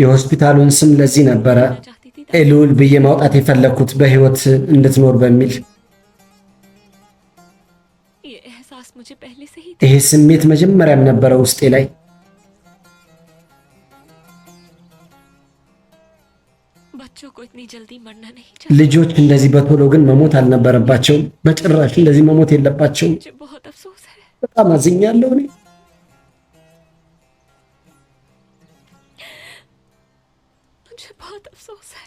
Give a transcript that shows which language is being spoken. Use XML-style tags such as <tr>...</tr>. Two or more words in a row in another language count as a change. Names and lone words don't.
<am>የሆስፒታሉን ስም ለዚህ ነበረ</am> <hi>रखना चाहती थी ताकि</hi> <am>ኤሉል ብዬ ማውጣት የፈለግኩት በህይወት እንድትኖር በሚል።</am> <hi>ये एहसास मुझे पहले से ही था।</hi> <am>ይሄ ስሜት መጀመሪያም ነበረ ውስጤ ላይ።</am> <hi>बच्चों को इतनी जल्दी मरना नहीं चाहिए।</hi> <am>ልጆች እንደዚህ በቶሎ ግን መሞት አልነበረባቸውም። በጭራሽ እንደዚህ መሞት የለባቸውም።</am> <hi>मुझे बहुत अफसोस है।</hi> <am>በጣም አዝኛለሁ እኔ።</am> <hi>मुझे बहुत अफसोस है।</hi>